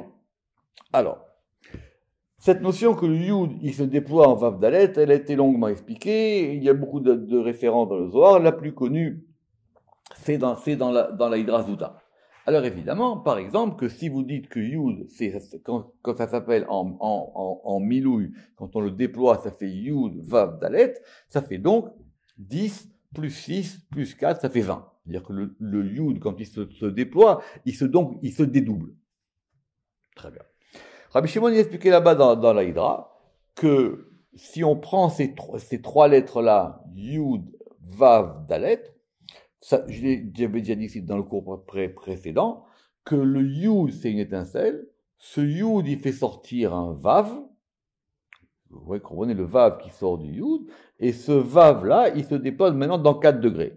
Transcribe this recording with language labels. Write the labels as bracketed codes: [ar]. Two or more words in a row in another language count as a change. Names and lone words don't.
[fr] Alors, cette notion que le yud, il se déploie en vav dalet, elle a été longuement expliquée. Il y a beaucoup de références dans le Zohar. La plus connue, c'est dans la Hydra Zouta. Alors évidemment, par exemple, que si vous dites que yud, quand ça s'appelle en milouï, quand on le déploie, ça fait yud, vav, dalet, ça fait donc 10 plus 6 plus 4, ça fait 20. C'est-à-dire que le yud, quand il se déploie, il se dédouble. Très bien. Rabbi Shimon il expliquait là-bas dans la Hydra que si on prend ces trois lettres-là, yud, vav, dalet, j'avais déjà dit ici dans le cours précédent, que le yud, c'est une étincelle. Ce yud, il fait sortir un vav. Vous voyez, comprenez le vav qui sort du yud. Et ce vav-là, il se dépose maintenant dans 4 degrés.